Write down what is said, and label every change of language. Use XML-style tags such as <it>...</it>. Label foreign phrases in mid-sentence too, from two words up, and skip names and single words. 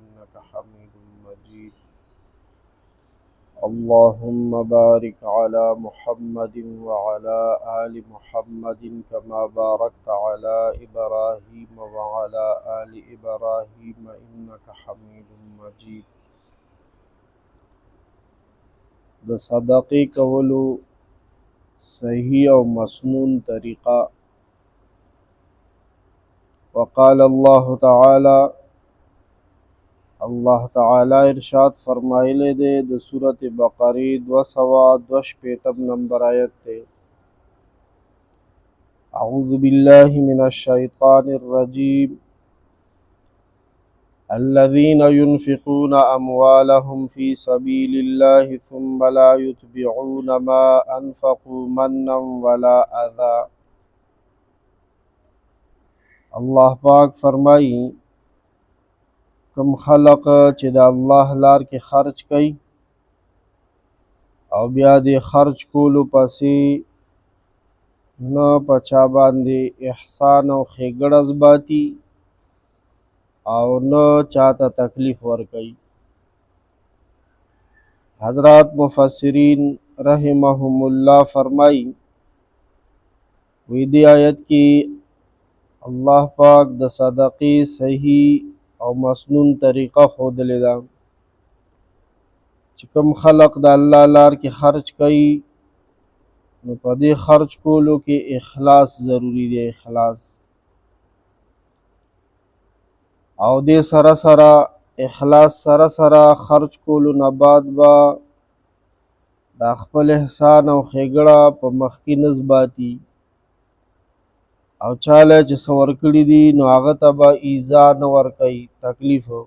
<ar>إنك حميد مجيد. اللهم بارك على محمد وعلى آل محمد كما باركت على إبراهيم وعلى آل إبراهيم إنك حميد مجيد.</ar> <ps>د صدقې کولو صحیح او مسنون طریقه.</ps> <ar>وقال الله تعالی،</ar> <ps>الله تعالی ارشاد فرمایلی دی د سورۃ بقرہ 262 نمبر آیت ته،</ps> <ar>اعوذ باللہ من الشیطان الرجیم، الذين ينفقون أموالهم في سبيل الله ثم لا يتبعون ما أنفقوا منا ولا أذى.</ar> <ps>الله پاک فرمائی کم خلق چې د الله لار کې خرچ کوي او بیا د خرچ کولو پسې نه پچا باندې احسان او ښېګړه باتی او نه چاته تکلیف ورکوي. حضرات مفسرین</ps> <ar>رحمهم الله</ar> <ps>فرمائی وی دی آیت کی اللہ پاک د صدقې صحیح او مسنون طریقه ښودلې ده چې کوم خلق د الله لار کې خرچ کوي نو په دې خرچ کولو کې اخلاص ضروری دی، اخلاص. او دې سره سره اخلاص سره سره خرچ کولو نه بعد به د خپل احسان او ښېګړه په مخکې نسباتي او چاله چې څه ورکړي دي نو هغه ته به ایذا نه ورکوي، تکلیف.</ps>